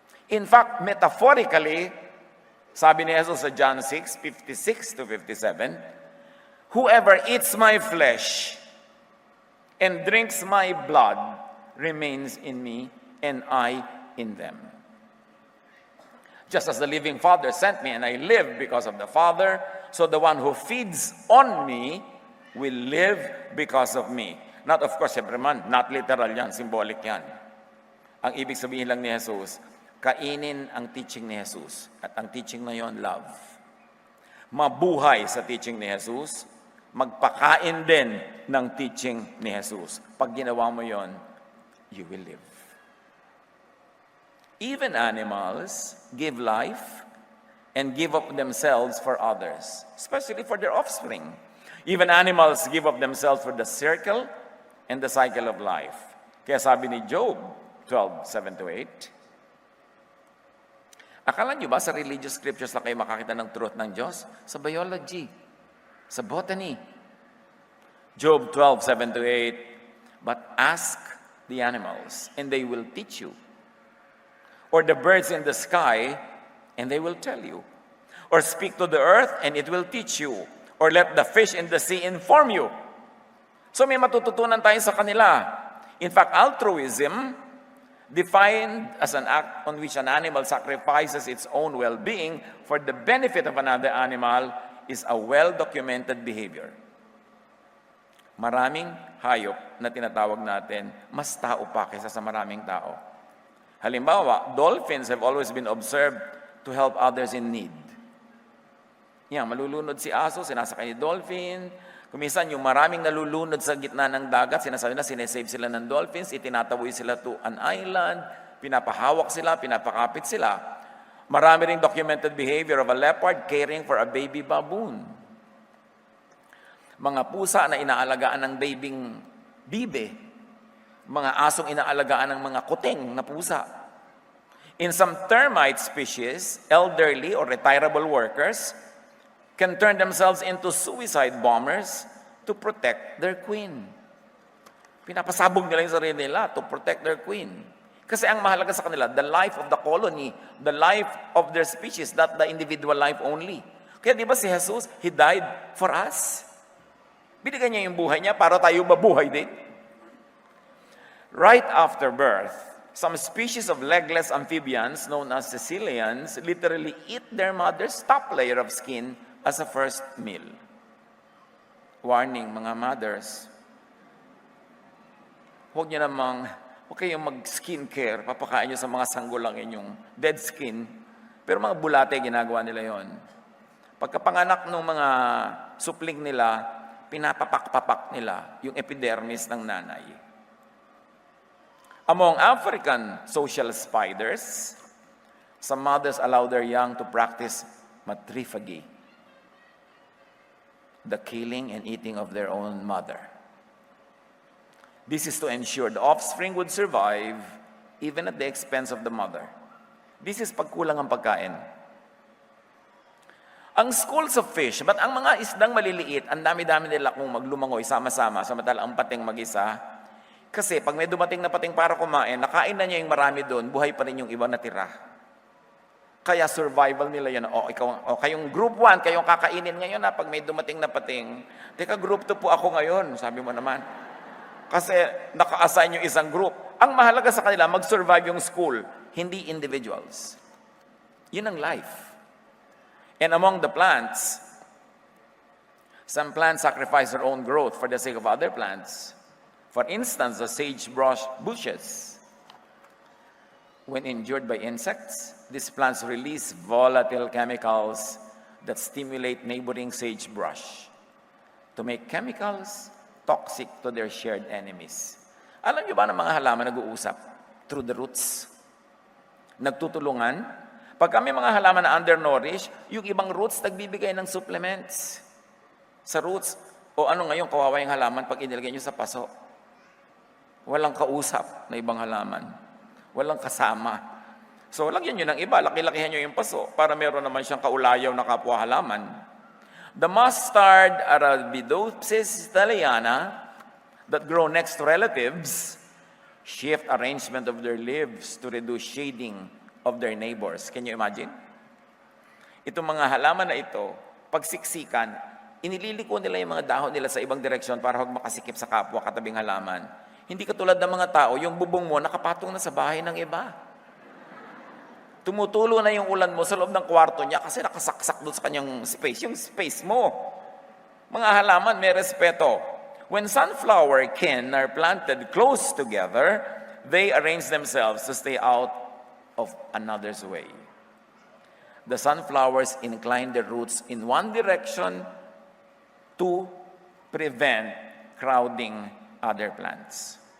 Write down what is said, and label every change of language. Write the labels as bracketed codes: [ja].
[en] In fact, metaphorically, [tl] sabi ni Jesus sa [en] John 6:56 to 57, whoever eats my flesh and drinks my blood remains in me and I in them. Just as the living Father sent me and I live because of the Father, so the one who feeds on me will live because of me. Not of course, [tl] siyempre man, [en] not literal yan, symbolic yan. [tl] Ang ibig sabihin lang ni Jesus, kainin ang teaching ni Jesus. At ang teaching na yon, love. Mabuhay sa teaching ni Jesus, magpakain din ng teaching ni Jesus. Pag ginawa mo yon, [en] you will live. Even animals give life and give up themselves for others, especially for their offspring. Even animals give up themselves for the circle and the cycle of life. [tl] Kaya sabi ni Job 12:7-8, akala nyo ba sa religious scriptures lang kayo makakita ng truth ng Diyos? Sa biology, sa botany. [en] Job 12:7-8, but ask the animals, and they will teach you. Or the birds in the sky, and they will tell you. Or speak to the earth, and it will teach you. Or let the fish in the sea inform you. [tl] So may matututunan tayo sa kanila. [en] In fact, altruism, defined as an act on which an animal sacrifices its own well-being for the benefit of another animal, is a well-documented behavior. [tl] Maraming hayop na tinatawag natin, mas tao pa kaysa sa maraming tao. [en] Halimbawa, dolphins have always been observed to help others in need. [tl] Yan, malulunod si aso, sinasakay ni dolphin. Kumisan, yung maraming nalulunod sa gitna ng dagat, sinasabi na sinesave sila ng dolphins, itinataboy sila [en] to an island, [tl] pinapahawak sila, pinapakapit sila. Marami ring [en] documented behavior of a leopard caring for a baby baboon. [tl] Mga pusa na inaalagaan ng babing bibe. Mga asong inaalagaan ng mga kuting na pusa. [en] In some termite species, elderly or retirable workers can turn themselves into suicide bombers to protect their queen. [tl] Pinapasabog nila yung sarili nila [en] to protect their queen. [tl] Kasi ang mahalaga sa kanila, [en] the life of the colony, the life of their species, not the individual life only. [tl] Kaya di ba si Jesus, [en] He died for us. [tl] Binigyan niya yung buhay niya para tayo mabuhay din. [en] Right after birth, some species of legless amphibians known as caecilians literally eat their mother's top layer of skin as a first meal. [tl] Warning, mga mothers, huwag kayong mag-skincare, papakain nyo sa mga sanggol lang inyong dead skin, pero mga bulate, ginagawa nila yon. Pagkapanganak ng mga supling nila, pinapapak-papak nila yung epidermis ng nanay. [en] Among African social spiders, some mothers allow their young to practice matrophagy, the killing and eating of their own mother. This is to ensure the offspring would survive even at the expense of the mother. This is [tl] pagkulang ang pagkain. Ang schools of fish, but ang mga isdang maliliit, ang dami-dami nila kung maglumangoy sama-sama, samantala ang pating mag-isa. Kasi pag may dumating na pating para kumain, nakain na niya yung marami doon, buhay pa rin yung iba natira. Kaya survival nila yan. Kayong group 1, kayong kakainin ngayon na pag may dumating na pating. Teka, group 2 po ako ngayon, sabi mo naman. Kasi naka-assign yung isang group. Ang mahalaga sa kanila, mag-survive yung school, hindi individuals. Yun ang life. [en] And among the plants, some plants sacrifice their own growth for the sake of other plants. For instance, the sagebrush bushes. When injured by insects, these plants release volatile chemicals that stimulate neighboring sagebrush to make chemicals toxic to their shared enemies. [tl] Alam niyo ba ng mga halaman nag-uusap? [en] Through the roots. [tl] Nagtutulungan. Pag kami mga halaman na undernourished, yung ibang roots nagbibigay ng supplements sa roots. O ano ngayon, kawawa yung halaman pag inilagay nyo sa paso. Walang kausap na ibang halaman. Walang kasama. So, lagyan nyo ng iba. Laki-lakihan nyo yung paso para meron naman siyang kaulayaw na kapwa halaman. [en] The mustard Arabidopsis thaliana that grow next to relatives shift arrangement of their leaves to reduce shading of their neighbors. Can you imagine? [tl] Itong mga halaman na ito, pagsiksikan, inililiko nila yung mga dahon nila sa ibang direksyon para huwag makasikip sa kapwa katabing halaman. Hindi katulad ng mga tao, yung bubong mo nakapatong na sa bahay ng iba. Tumutulo na yung ulan mo sa loob ng kwarto niya kasi nakasaksak doon sa kanyang space. Yung space mo. Mga halaman, may respeto. [en] When sunflower kin are planted close together, they arrange themselves to stay out of another's way. The sunflowers incline their roots in one direction to prevent crowding other plants.